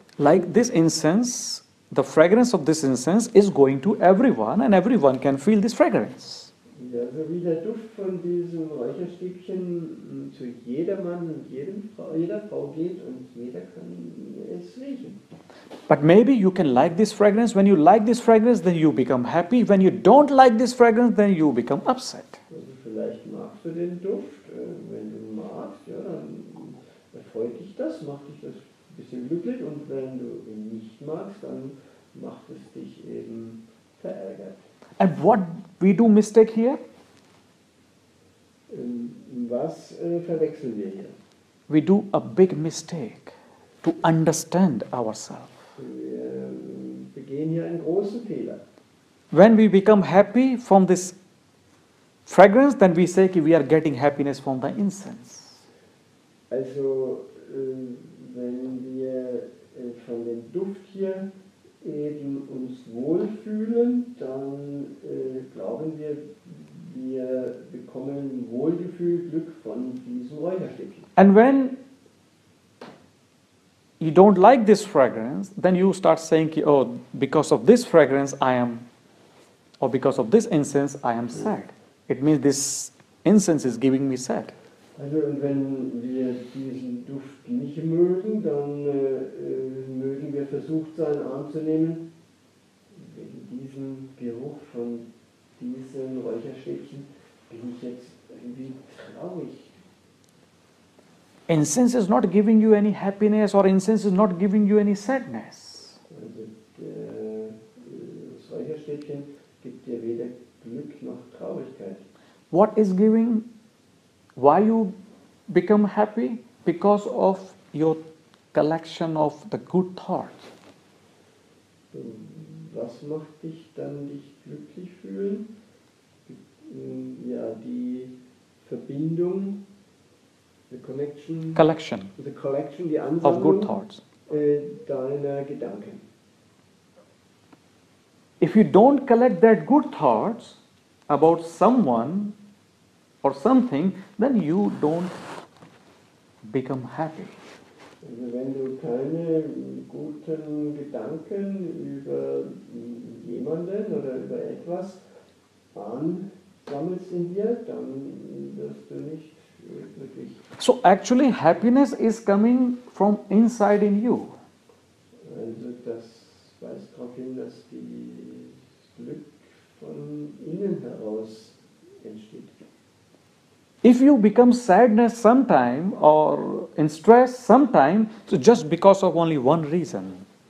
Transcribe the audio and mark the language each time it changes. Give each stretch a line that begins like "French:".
English: Like this incense, the fragrance of this incense is going to everyone and everyone can feel this fragrance.
German: Ja, so wie der Duft von diesem Räucherstäbchen zu jedermann und jeder Frau geht und jeder kann es riechen.
English: But maybe you can like this fragrance. When you like this fragrance, then you become happy. When you don't like this fragrance, then you become upset.
German: Also vielleicht magst du den Duft, wenn du magst, ja, dann erfreut dich das, macht dich das ein bisschen glücklich, und wenn du ihn nicht magst, dann macht es dich eben verärgert.
English: And what we do mistake here?
German: Was verwechseln wir hier?
English: We do a big mistake to understand ourselves.
German: Wir begehen hier einen großen Fehler.
English: When we become happy from this fragrance, then we say we are getting happiness from the incense.
German: Also wenn wir von dem Duft hier eben uns wohlfühlen, dann glauben wir, wir bekommen Wohlgefühl, Glück von diesem Räucherstäbchen.
English: And when you don't like this fragrance, then you start saying, oh, because of this fragrance I am, or because of this incense I am sad. It means this incense is giving me sad.
German: Also und wenn wir diesen Duft nicht mögen, dann mögen wir versucht sein anzunehmen, wegen diesem Geruch von diesem Räucherstäbchen bin ich jetzt irgendwie traurig.
English: Incense is not giving you any happiness, or incense is not giving you any sadness.
German: Also das Räucherstäbchen gibt dir weder Glück noch Traurigkeit.
English: What is giving why you become happy? Because of your collection of the good thoughts.
German: Was macht dich dann dich glücklich fühlen? Ja, die Verbindung,
English: the Collection
German: die
English: of good thoughts.
German: deiner Gedanken.
English: If you don't collect that good thoughts about someone or something, then you don't become happy.
German: Also wenn du keine guten Gedanken über jemanden oder über etwas ansammelst in dir, dann wirst du nicht glücklich.
English: So actually happiness is coming from inside in you.
German: Also das weist darauf hin, dass das Glück von innen heraus entsteht.
English: If you become sadness sometime or in stress sometime, so just because of only one reason.